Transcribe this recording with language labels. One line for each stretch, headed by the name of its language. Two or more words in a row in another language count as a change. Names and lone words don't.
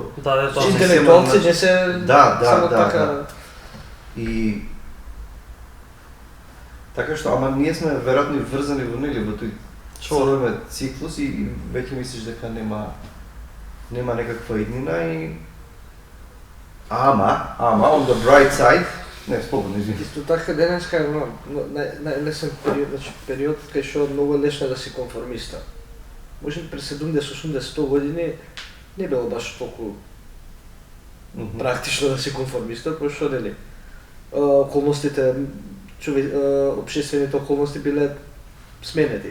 Macedonian: интелектуалци, не се само така. И така што, ама ние сме веројатно врзани во тој целој циклус и веќе мислиш дека нема некаква иднина и ама
English: on the bright side,
Macedonian: не, слободно, извини. Исто така денеска е најлесен период кај што многу лесно да си конформиста. Може би пред 70, 80, 100 години не било баш толку практично да си конформиста, пошто нели околностите, општествените околности биле сменети.